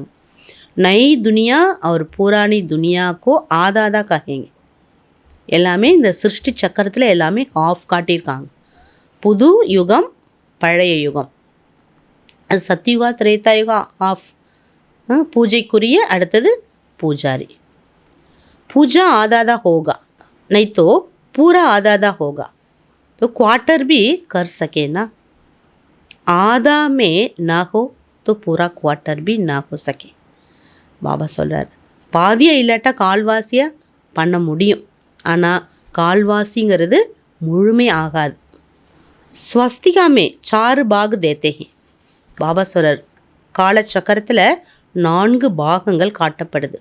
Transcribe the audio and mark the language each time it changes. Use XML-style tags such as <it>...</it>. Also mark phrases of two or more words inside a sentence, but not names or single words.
<hi>नई दुनिया और पुरानी दुनिया को आधा आधा कहेंगे.</hi> <ta>எல்லாமே இந்த சிருஷ்டி சக்கரத்தில் எல்லாமே ஆஃப் காட்டியிருக்காங்க. புது யுகம், பழைய யுகம், அது சத்யுகா திரேதாயுகா ஆஃப். பூஜைக்குரிய அடுத்தது பூஜாரி.</ta> <hi>पूजा आधा होगा, नहीं तो पूरा आधा होगा, तो क्वार्टर भी कर सके ना. आधा में ना हो तो पूरा क्वार्टर भी ना हो सके.</hi> <ta>பாபா சொல்கிறார், பாதியாக இல்லாட்டா கால்வாசியாக பண்ண முடியும், ஆனால் கால்வாசிங்கிறது முழுமை ஆகாது.</ta> <hi>स्वस्तिका में 4 भाग देते हैं.</hi> <ta>பாபா சொல்கிறார், காலச்சக்கரத்தில் 4 பாகங்கள் காட்டப்படுது.</ta>